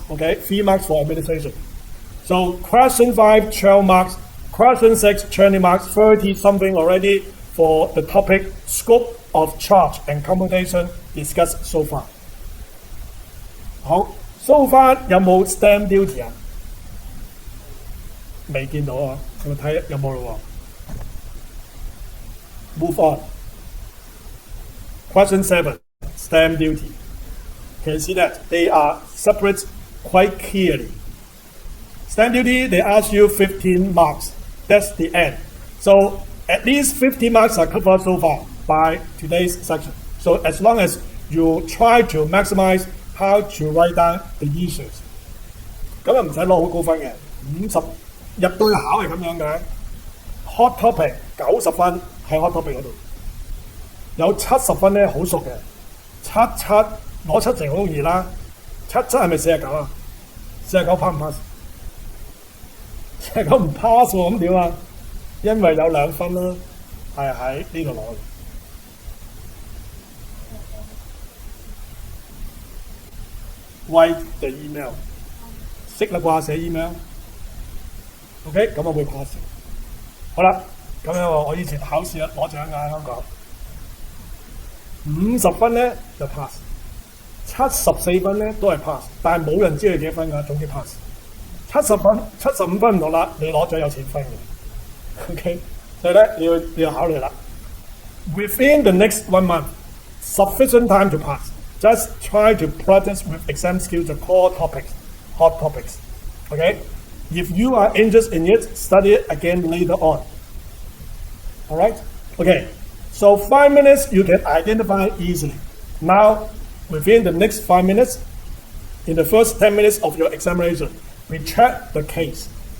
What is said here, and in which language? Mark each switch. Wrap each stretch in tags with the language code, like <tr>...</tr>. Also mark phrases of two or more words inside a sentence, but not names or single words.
<en>Okay? 3 marks for administration. So question 5, 12 marks. Question 6, 20 marks, 30 something already for the topic scope of charge and computation discussed so far.</en> <yue>好 ，</yue> <en>so far</en> <yue>有冇</yue> <en>stamp duty</en> <yue>啊？未見到啊，我睇有冇咯喎。</yue> <en>Move on. Question 7, stamp duty. Can you see that they are separate quite clearly? Stamp duty, they ask you 15 marks. That's the end. So at least 50 marks are covered so far by today's section. So as long as you try to maximize how to write down the issues.</en> <yue>咁又唔使攞好高分嘅，50入對考係咁樣嘅。</yue> <en>Hot topic</en> <yue>90分喺</yue> <en>hot topic</en> <yue>嗰度，有70分咧好熟嘅，77攞70好容易啦。77係咪49啊？49 pass 唔 pass？49唔 pass 喎，咁點啊？因為有2分啦，係喺呢度攞嘅。</yue> <en>Write the email，</en> <yue>識啦啩寫 email。OK， 咁我會 pass。好啦，咁樣我以前考試攞獎㗎香港，50分咧就 pass，74分咧都係 pass，但係冇人知你幾多分㗎，總之 pass。70分、75分唔同啦，你攞獎有錢分嘅。OK， 所以咧你要考慮啦。</yue> <en>Within the next 1 month, sufficient time to pass. Just try to practice with exam skills the core topics, hot topics. Okay. If you are interested in it, study it again later on. All right? Okay. So 5 minutes, you can identify easily. Now, within the next 5 minutes, in the first 10 minutes of your examination, we check the case.</en>